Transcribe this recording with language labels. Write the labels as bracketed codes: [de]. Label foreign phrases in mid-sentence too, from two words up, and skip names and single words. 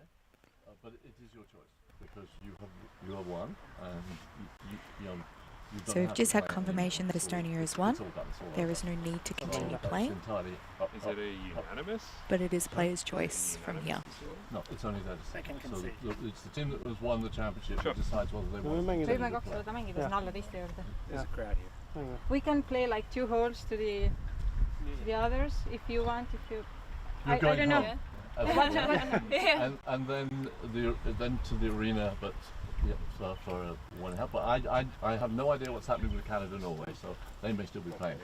[en] But it is your choice because you have won, and you don't So we've have just to had play confirmation that it's all- Estonia has it's won. all done, it's all There done. is no need to So continue it's playing, entirely up, Is it a unanimous? but it is players' choice from here. No, it's only their decision. can So concede. it's the team that has won the championship Sure. that decides whether they want to [et] võime [en] continue to [et] kaks [en] play. [et] korda mängida sinna alla teiste juurde. [en] There's a crowd here. We can play like 2 holes to the others if you want. If you, You're I going don't know. home. And then to the arena, but yeah, so for one help. But I have no idea what's happening with Canada and Norway, so they may still be playing.